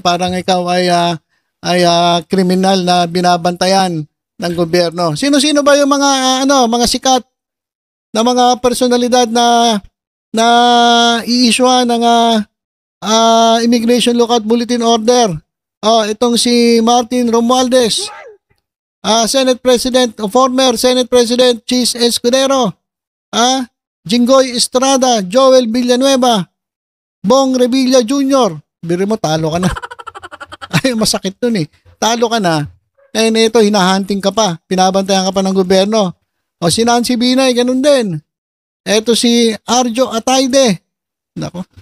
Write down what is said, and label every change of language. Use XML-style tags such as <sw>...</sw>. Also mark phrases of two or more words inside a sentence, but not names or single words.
<tl>Parang ikaw ay kriminal na binabantayan ng gobyerno. Sino-sino ba yung mga sikat na mga personalidad na i-issue ng</tl> <en>Immigration Lookout Bulletin Order?</en> <tl>Itong si Martin Romualdez,</tl> <en>Senate President</en> <tl>o</tl> <en>former Senate President</en> <tl>Chis Escudero, Jinggoy Estrada, Joel Villanueva, Bong Revilla Jr. Biro mo, talo ka na. Ay, masakit dun eh. Talo ka na. Ito, hinahunting ka pa. Pinabantayan ka pa ng gobyerno. Si Nancy Binay, ganun din. Ito si Arjo Atayde. Nako.</tl>